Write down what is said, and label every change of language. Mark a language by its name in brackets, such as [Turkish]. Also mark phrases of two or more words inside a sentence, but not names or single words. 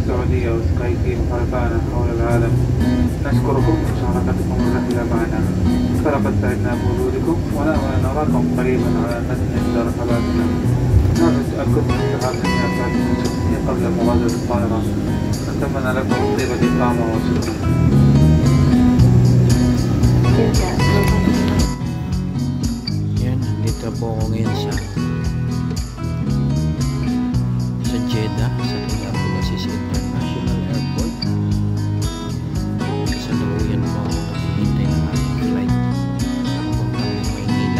[Arabic] السعودية وسكايتي وفرقانا حول العالم. نشكركم ومشاركتكم الرحلة معنا، فلقد سعدنا بوجودكم ونأمل أن نراكم قريبا على متن إحدى رحلاتنا. نرجو التأكد من اتخاذ الإجراءات الشخصية قبل مغادرة الطائرة. نتمنى لكم طيب الإقامة وشكرا. [Filipino] Yan, dito po ako ngayon sa Jeddah, sa King Abdulaziz International Airport. Sa Luyan po ako naghihintay ng aking flight papuntang Maynila.